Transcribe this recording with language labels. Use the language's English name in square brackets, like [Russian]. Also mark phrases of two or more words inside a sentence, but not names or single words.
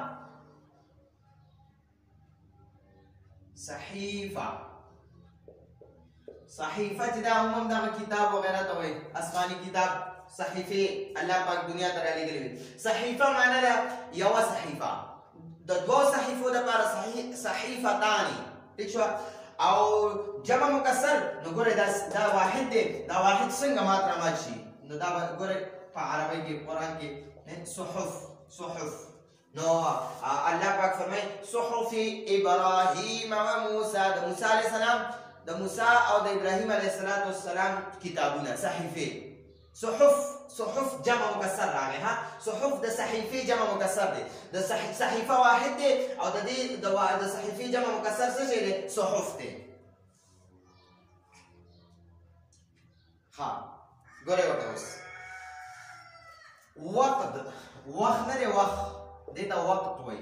[Pashto] چې دا هم دغه کتاب وغیره ته وایي آسماني کتاب صحیفې الله پاک دنیا ته رالیږلې وي صحیفه معنا ده یوه صحیفه د دوو صحیفو دپاره صحیفتانې ټیک شوه او جمع مکسر نو ګورئ دا واحد دی دا واحد څنګه مات رامات شي نو دا به ګورئ په عربۍ کې قرآن کې صحف صحف. نو الله پاک فرمای [Arabic] صحف ابراهیم و موسی، [Pashto] د موسی علیه السلام، د موسی او د ابراهیم علیه السلام کتابونه، صحیفه. صحف صحف جمع مکسر راغی ها، صحف د صحیفه جمع مکسر دی، د صحیفه واحد دی او د دې د صحیفه جمع مکسر څه شی دی؟ صحف دی. ها ګوره وته اوس وقت نه دی، وقت دې ته وقت وایي.